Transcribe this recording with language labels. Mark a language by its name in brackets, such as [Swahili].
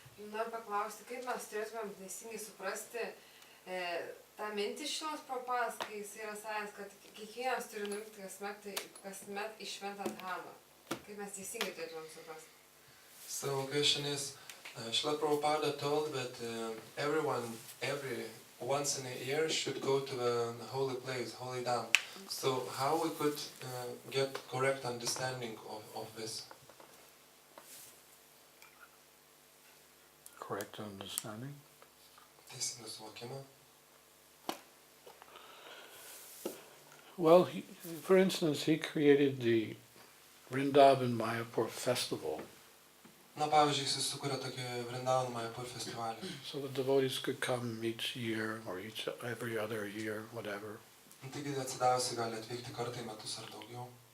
[Lithuanian] Noriu paklausti, kaip mes turėtumėm teisingai suprasti tą mintį šios Prabhupados, kai jis yra sakęs, kad kiekvienas turi nuvykti kasmet į šventą dhamą. Kaip mes teisingai turėtumėm suprasti? [English] So question is, Srila Prabhupada told that every once in a year should go to the holy place, holy dham. So how we could get correct understanding of this? Correct understanding? [Lithuanian] Teisingai suvokimą. [English] Well, for instance, he created the Vrindavan Mayapur festival. [Lithuanian] Na, pavyzdžiui, jis sukūrė tokį Vrindavan Mayapur festivalį. [English] So the devotees could come each year or every other year, whatever. [Lithuanian] Taigi atsidavusi gali atvykti kartą į metus ar daugiau.